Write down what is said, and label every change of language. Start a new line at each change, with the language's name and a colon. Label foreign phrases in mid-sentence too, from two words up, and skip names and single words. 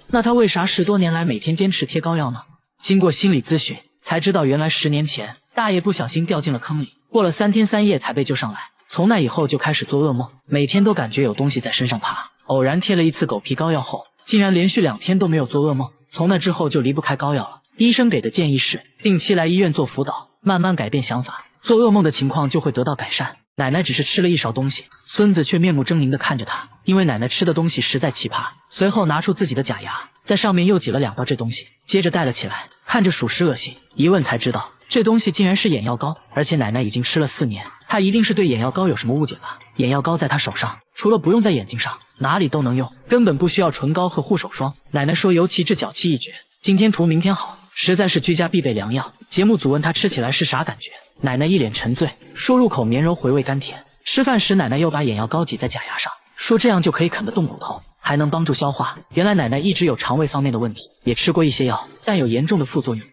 Chinese: 那他為啥10多年來每天堅持貼膏藥呢？經過心理諮詢才知道，原來10年前大爺不小心掉進了坑裡，過了3天3夜才被救上來。從那以後就開始做噩夢，每天都感覺有東西在身上爬。偶然貼了一次狗皮膏藥後，竟然連續2天都沒有做噩夢。從那之後就離不開膏藥了。醫生給的建議是定期來醫院做輔導，慢慢改變想法，做噩夢的情況就會得到改善。奶奶只是吃了一勺東西，孫子卻面目猙獰地看着他，因為奶奶吃的東西實在奇葩。隨後拿出自己的假牙，在上面又擠了2道這東西，接着戴了起來，看着屬實惡心。一問才知道，這東西竟然是眼藥膏，而且奶奶已經吃了4年，她一定是對眼藥膏有什麼誤解吧？眼藥膏在她手上，除了不用在眼睛上，哪裡都能用，根本不需要唇膏和護手霜。奶奶說，尤其這腳氣一絕，今天塗明天好，實在是居家必備良藥。節目組問她吃起來是啥感覺，奶奶一臉沉醉，說入口綿柔回味甘甜。吃飯時奶奶又把眼藥膏擠在假牙上，說這樣就可以啃得動骨頭，還能幫助消化。原來奶奶一直有腸胃方面的問題，也吃過一些藥，但有嚴重的副作用。